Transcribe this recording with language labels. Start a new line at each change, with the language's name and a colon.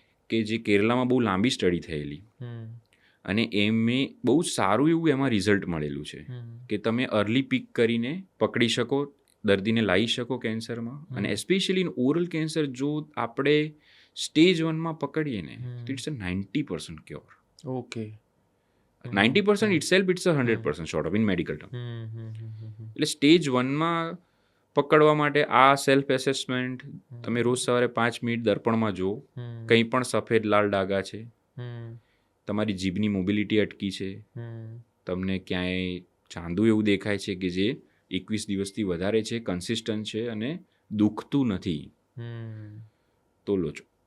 Gujarati: કે જે કેરલામાં બહુ લાંબી સ્ટડી થયેલી અને એમે બહુ સારું એવું એમાં રિઝલ્ટ મળેલું છે કે તમે અર્લી પિક કરીને પકડી શકો, દર્દીને લાવી શકો કેન્સરમાં. અને એસ્પેશિયલી ઇન ઓરલ કેન્સર જો આપણે સ્ટેજ 1માં પકડીએ ને તો
English: It's a 90% cure.
Gujarati: Okay,
English: 90% itself it's a 100% short of in medical term.
Gujarati: એટલે સ્ટેજ 1માં પકડવા માટે આ સેલ્ફ એસેસમેન્ટ, તમે રોજ સવારે 5 મિનિટ દર્પણમાં જુઓ, કંઈ પણ સફેદ લાલ ડાઘા છે, તમારી જીભની મોબિલિટી અટકી છે, તમને ક્યાંય ચાંદુ એવું દેખાય છે કે જે 21 દિવસથી વધારે છે, કન્સિસ્ટન્ટ છે અને દુખતું નથી, તો લો છો.